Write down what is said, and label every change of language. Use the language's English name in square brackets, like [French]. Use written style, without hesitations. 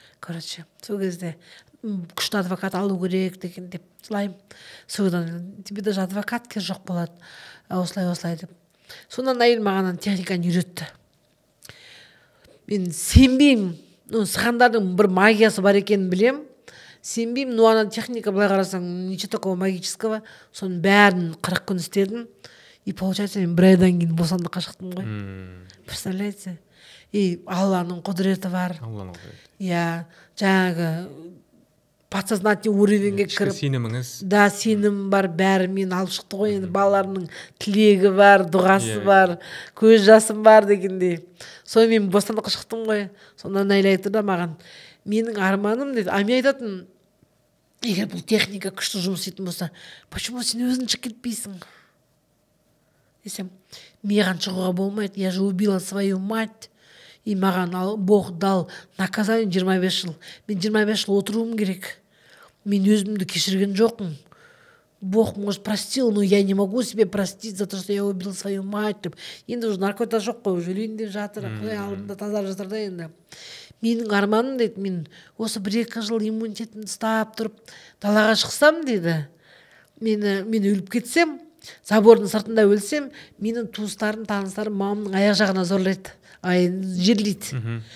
[Kazakh] Короче, сол кезде күшті адвокат алу керек деген деп жылаймын. Содан [Russian] тебе даже [Kazakh] адвокат кез жоқ болады. Осылай деп. Сонан әйел маған техниканы үйретті. Мен сенбеймін. Сығандардың бір магиясы бар екенін білем. Сенбеймін, но ана техника былай қарасаң, [Russian] ничего такого магического. [Kazakh] Соның бәрін 40 күн істедім. [Russian] И получается, [Kazakh] мен бір айдан кейін босандыққа шықтым ғой. [Russian] Представляете? [Kazakh] И Алланың құдіреті бар. Я жаңағы подсознательный уровеньге кіріп. Сеніміңіз. Да, сенім бар, бәрі мен алып шықты ғой. Енді балаларының тілегі бар, дұғасы бар, көз жасым бар дегендей. Сол мен бостандыққа шықтым ғой. Сондан әйел айтты да маған, менің арманым дейді. Мен айтатын, егер бұл техника күшті жұмыс істейтін болса, почему сен өзің шығып кетпейсің? Десем, маған шығуға болмайды. [Russian] Я же убила свою мать. [Kazakh] И маған [Russian] Бог дал наказание [Kazakh] 25 жыл. Мен 25 жыл отыруым керек. Мен өзімді кешірген жоқпын. [Russian] Бог, может, простил, но я не могу себе простить за то, что я убил свою мать деп. [Kazakh] Енді уже наркота жоқ қой, уже үйленіп жатыр, құдай алдында тазарып жатыр да енді. Менің арманым дейді, мен осы 1-2 жыл иммунитетімді ұстап тұрып далаға шықсам дейді, мен өліп кетсем, забордың сыртында өлсем, менің туыстарым, таныстарым мамамның аяқ жағына зорлайды, жерлейді.